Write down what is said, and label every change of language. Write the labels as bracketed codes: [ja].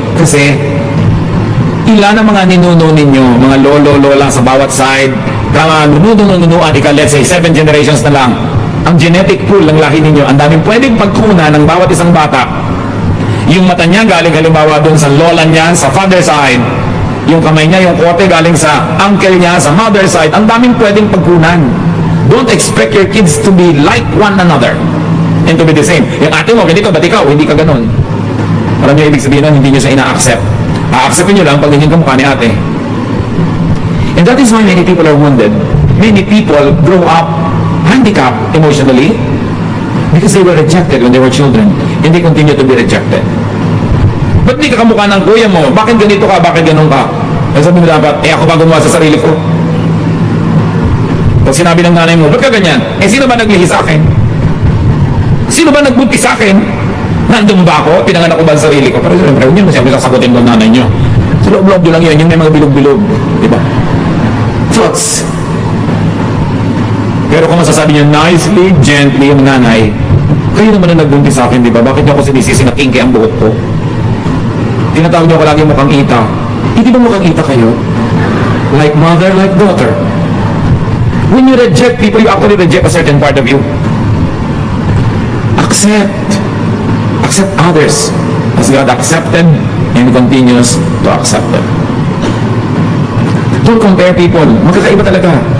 [tl] Kasi, ilan ang mga ninuno ninyo, mga lolo-lola sa bawat side, nununuan, let's say, 7 generations na lang. Ang genetic pool ng lahi ninyo, ang daming pwedeng pagkunan ng bawat isang bata. Yung mata niya galing halimbawa doon sa lola niya, sa father side. Yung kamay niya, yung kote galing sa uncle niya, sa mother side. Ang daming pwedeng pagkunan. [en] Don't expect your kids to be like one another and to be the same. [tl] Yung ate mo, ganito, ba't ikaw? Hindi ka ganun. Alam niyo ibig sabihin nun, hindi niyo siya ina-accept. A-acceptin niyo lang pag ganyan ka mukha ni ate. [en] And that is why many people are wounded. Many people grow up handicapped emotionally because they were rejected when they were children and they continue to be rejected. [tl] Ba't di ka kamukha ng kuya mo? Bakit ganito ka? Bakit ganun ka? Kaya sabi mo dapat, ako ba gumawa sa sarili ko? Pag sinabi ng nanay mo, ba't ka ganyan? Sino ba naglihi sa akin? Sino ba nagbuntis sa akin? Nandun ba ako? Pinanganak ko ba sa sarili ko? Pero siyempre, yun mo siyempre sasagutin ng nanay nyo. Sa loob-loob nyo lang yun, yung may mga bilog-bilog. Diba? Thoughts. Pero kung masasabi nyo [en] nicely, gently [tl] yung nanay, kayo naman na nagbuntis sa akin, diba? Bakit nyo ako sinisisi na kinky ang buhok ko? Tinatawag nyo ko lagi mukhang ita. Hindi ba mukhang ita kayo? [en] Like mother, like daughter. When you reject people, you actually reject a certain part of you. Accept others as God accepted and continues to accept them. Don't compare people. [tl] Magkakaiba talaga.